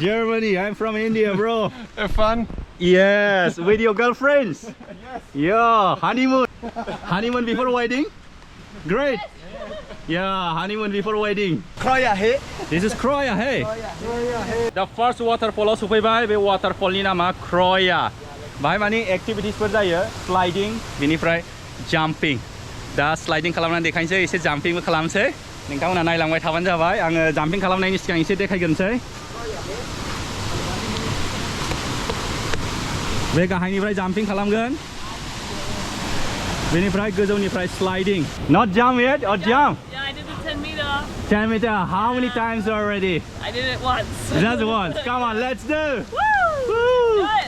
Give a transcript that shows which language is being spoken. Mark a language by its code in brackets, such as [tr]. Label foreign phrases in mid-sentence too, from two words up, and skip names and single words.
[en] Germany. I'm from India, bro. Have fun? Yes, with your girlfriends. Yes. Yeah, honeymoon. Honeymoon before wedding. Great. Yeah, honeymoon before wedding. Kroya he. This is Kroya, hey. Kroya he. The first waterfall [brx] सफैबाय बे waterfallनि नामा Kroya. बाहाय माने एक्टिभिटिसफोर जायो स्लाइडिं बिनिफ्राय जाम्पिं दा स्लाइडिं खालामनानै देखायनोसै एसे जाम्पिंबो खालामसै नोंथांमोना नायलांबाय थाबानो जाबाय आङो जाम्पिं खालामनायनि सिगां एसे देखायग्रोनोसै बे गाहायनिफ्राय जाम्पिं खालामगोन बेनिफ्राय गोजौनिफ्राय स्लाइडिं [en] not jump yet or jump Yeah, I did the 10 meter. 10 meter how many times already I did it once. just once come on let's do Woo! Woo! Do it.